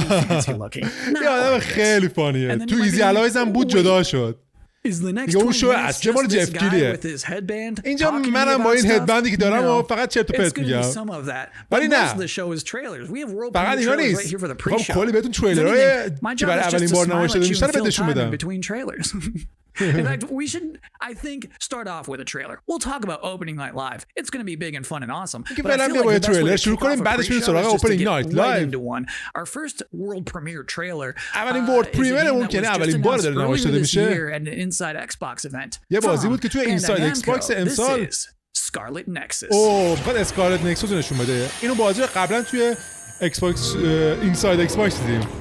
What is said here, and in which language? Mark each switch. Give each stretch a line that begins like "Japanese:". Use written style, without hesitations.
Persian: یه آدم خیلی فانیه. تو ایزی الایز هم بود جدا شد. دیگه اون شو اصلی مال جف کیلیه. اینجا منم با این هدبندی که دارم و فقط چرت و پرت میگم. ولی نه فقط اینا نیست، میخوام کلی بهتون تریلرهای که برای اولین بار نمایش داده میشن رو بهتون بدم.
English: In fact, we should, I think, start off with a trailer. We'll talk about Opening Night Live. It's going to be big and fun and awesome. But I feel like the best way to kick off a pre-show is just to get right into one. Our first world premiere trailer
Persian: اولین ورد پریمیر اون که اولین بار داره نمایش داده میشه.
English: at an Inside Xbox event.
Persian: یه بازی بود که توی اینساید ایکس باکس امسال
English: Scarlet Nexus.
Persian: اوه بعد اسکارلت نکسوس نشون بده. اینو بازی قبلا توی ایکس باکس اینساید ایکس باکس دیدیم.